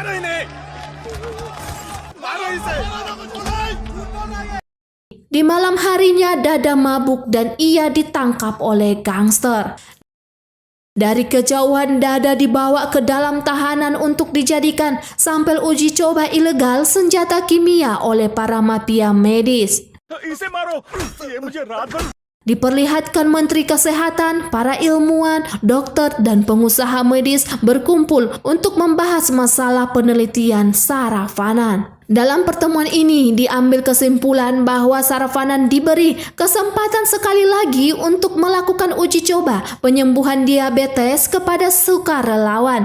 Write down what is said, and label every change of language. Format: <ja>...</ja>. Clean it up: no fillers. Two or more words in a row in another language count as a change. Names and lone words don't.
<id>Di malam harinya Dada mabuk dan ia ditangkap oleh gangster. Dari kejauhan Dada dibawa ke dalam tahanan untuk dijadikan sampel uji coba ilegal senjata kimia oleh para mafia medis.</id> <hi>इसे मारो, ये मुझे रात भर</hi> <id>Diperlihatkan Menteri Kesehatan, para ilmuwan, dokter, dan pengusaha medis berkumpul untuk membahas masalah penelitian Saravanan. Dalam pertemuan ini diambil kesimpulan bahwa Saravanan diberi kesempatan sekali lagi untuk melakukan uji coba penyembuhan diabetes kepada sukarelawan.</id>